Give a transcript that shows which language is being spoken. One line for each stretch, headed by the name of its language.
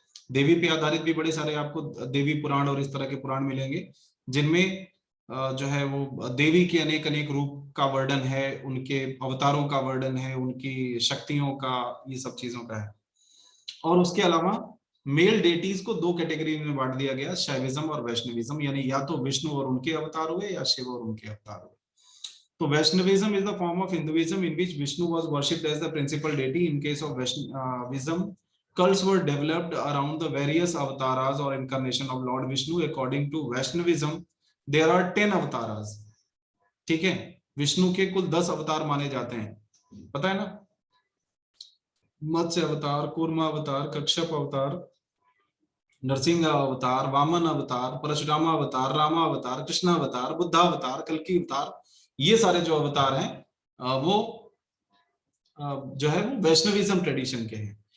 Hindi: देवी पे आधारित भी बड़े सारे आपको देवी पुराण और इस तरह के पुराण मिलेंगे, जिनमें जो है वो देवी के अनेक अनेक रूप का वर्णन है, उनके अवतारों का वर्णन है, उनकी शक्तियों का, ये सब चीजों का है। और उसके अलावा मेल डेटीज को 2 कैटेगरी में बांट दिया गया, शैविज्म और वैष्णविज्म, यानी या तो विष्णु और उनके अवतार हुए, या शिव और उनके अवतार हुए।
English: So Vaishnavism is the form of Hinduism in which Vishnu was worshipped as the principal deity. In case of Vaishnavism, cults were developed around the various avatars or incarnation of Lord Vishnu. According to Vaishnavism, there are 10 avatars.
Hindi: ठीक है, विष्णु के कुल 10 अवतार माने जाते हैं, पता है ना? मत्स्य अवतार, कूर्मा अवतार, कश्यप अवतार, नरसिंह अवतार, वामन अवतार, परशुराम अवतार, रामा अवतार, कृष्ण अवतार, बुद्धा अवतार, कल्कि अवतार, ये सारे जो अवतार हैं वो जो है वो वैष्णविज्म ट्रेडिशन के हैं।